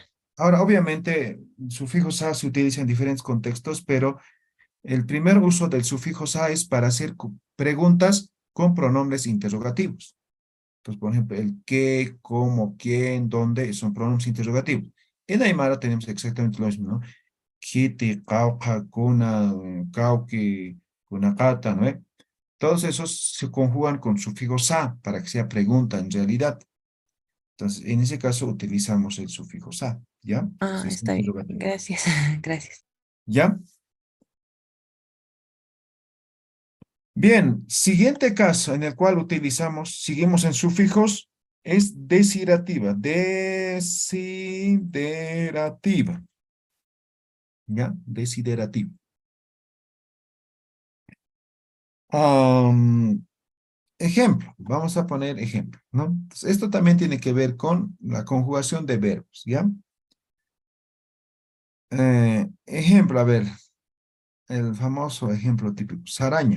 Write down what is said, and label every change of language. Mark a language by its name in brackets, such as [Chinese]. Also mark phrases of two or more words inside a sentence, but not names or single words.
[Spanish] Ahora, obviamente, el sufijo sa se utiliza en diferentes contextos, pero el primer uso del sufijo sa es para hacer preguntas con pronombres interrogativos. Entonces, por ejemplo, el qué, cómo, quién, dónde, son pronombres interrogativos. En Aymara tenemos exactamente lo mismo, ¿no? [Aymara] Kiti, cauca, kuna, cauqui, kunakata, [Spanish] ¿no? Todos esos se conjugan con sufijo sa para que sea pregunta en realidad. Entonces, en ese caso utilizamos el sufijo sa, ¿ya? Entonces, es Está bien. interrogativo. Gracias. Gracias. ¿Ya? Bien, siguiente caso en el cual utilizamos, seguimos en sufijos, es desiderativa. Desiderativa. ¿Ya? Desiderativa. Am, ejemplo, vamos a poner ejemplo, ¿no? Entonces, esto también tiene que ver con la conjugación de verbos, ¿ya? Ejemplo, a ver, el famoso ejemplo típico, saraña.